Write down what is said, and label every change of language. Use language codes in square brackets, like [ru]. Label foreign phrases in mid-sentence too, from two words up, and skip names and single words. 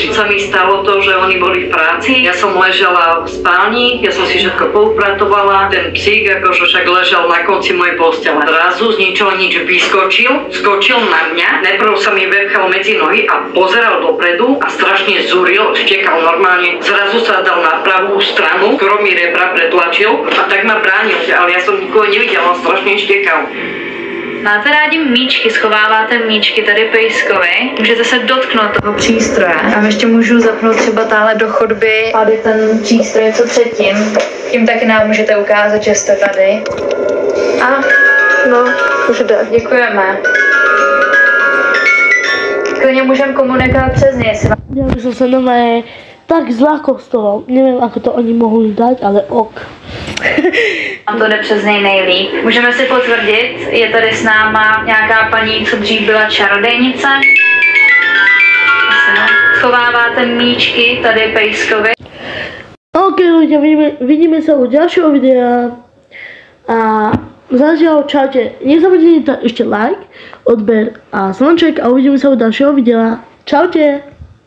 [sk] Sa mi stalo to, že oni boli v práci, ja som ležala v spálni, ja som si všetko poupratovala, ten psík akože však ležal na konci mojej postele. Zrazu z ničoho nič skočil na mňa, najprv sa mi vepchal medzi nohy a pozeral dopredu a strašne zúril, štekal normálne. Zrazu sa dal na pravú stranu, skoro mi rebra pretlačil a tak ma bránil, ale ja som nikoho nevidela, on strašne štekal. [cs] Máte rádi míčky, schováváte míčky tady pejskovi, můžete se dotknout toho přístroje. A ještě můžu zapnout třeba táhle do chodby, tady ten přístroj něco předtím. Tím taky nám můžete ukázat, že jste tady. A No, už jde. děkujeme. Klidně můžeme komunikovat přes něj. [sk] Ja by som sa normálne tak zlákol z toho. Neviem, ako to oni mohli dať, ale ok. [cs] Vám to jde přes něj nejlíp. Můžeme si potvrdit, je tady s náma nějaká paní, co dřív byla čarodejnice. Schováváte míčky tady pejskovi. [sk] Ok ľudia, vidíme sa u ďalšieho videa. A zatiaľ čaute. Nezabudnite ešte like, odber a zvonček a uvidíme sa u ďalšieho videa. Čaute.